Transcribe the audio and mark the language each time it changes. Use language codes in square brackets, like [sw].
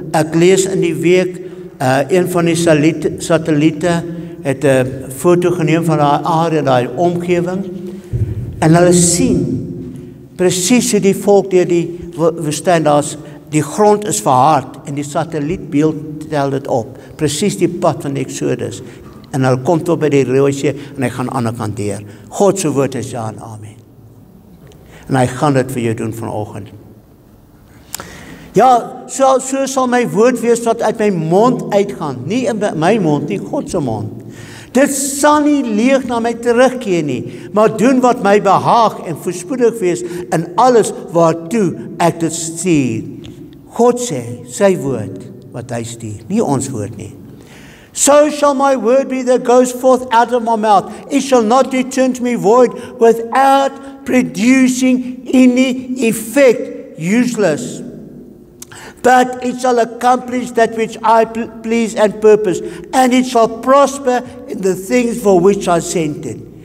[af] Ek lees in die week, een van die satelliete het 'n foto geneem van daai area, daai omgewing, en hulle sien presies hoe die volk deur die woestyn, die grond is verhard en die satellietbeeld tel dit op. Presies die pad van Exodus. en hulle kom tot by die Rooi See en hy gaan aan die ander kant deur. God se woord is ja en amen. En hy gaan dit vir jou doen vanoggend. Ja, so sal my woord wees wat uit my mond uitgaan. Nie in my mond, nie God se mond. Dit sal nie leeg na my terugkeer nie, maar doen wat my behaag en voorspoedig wees in alles waartoe ek dit stuur. God sê, sy woord wat hy stuur, nie ons woord nie. [en] So shall my word be that goes forth out of my mouth. It shall not return to me void without producing any effect, useless. But it shall accomplish that which I please and purpose, and it shall prosper in the things for which I sent it.